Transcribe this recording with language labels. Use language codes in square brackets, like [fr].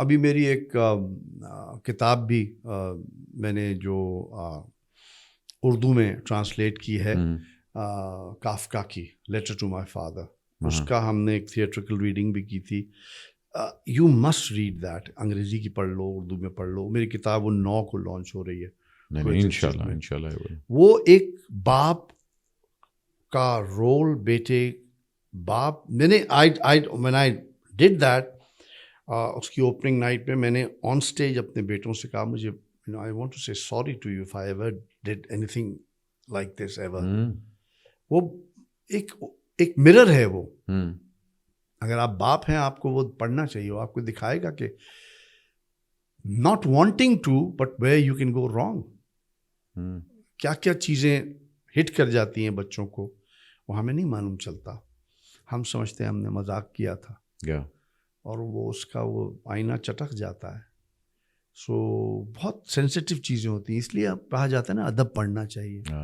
[ur] ابھی میری ایک کتاب بھی میں نے جو اردو میں ٹرانسلیٹ کی ہے, کافکا کی لیٹر ٹو مائی فادر, اس کا ہم نے ایک تھیٹریکل ریڈنگ بھی کی تھی. [en] You must read that. [ur] انگریزی کی پڑھ لو, اردو میں پڑھ لو. میری کتاب وہ 9 کو لانچ ہو رہی ہے. انشاءاللہ. وہ ایک باپ کا رول, بیٹے باپ. میں نے [en] when I did that, [ur] اس کی اوپننگ نائٹ پہ میں نے آن اسٹیج اپنے بیٹوں سے کہا, مجھے [en] I want to say sorry to you if I ever did anything like this ever. [ur] وہ ایک مرر ہے وہ. اگر آپ باپ ہیں آپ کو وہ پڑھنا چاہیے. وہ آپ کو دکھائے گا کہ [en] not wanting to but where you can go wrong. [ur] کیا کیا چیزیں ہٹ کر جاتی ہیں بچوں کو, وہ ہمیں نہیں معلوم چلتا. ہم سمجھتے ہیں ہم نے مذاق کیا تھا, اور وہ اس کا وہ آئینہ چٹک جاتا ہے. سو بہت سینسیٹیو چیزیں ہوتی ہیں, اس لیے کہا جاتا ہے نا ادب پڑھنا چاہیے.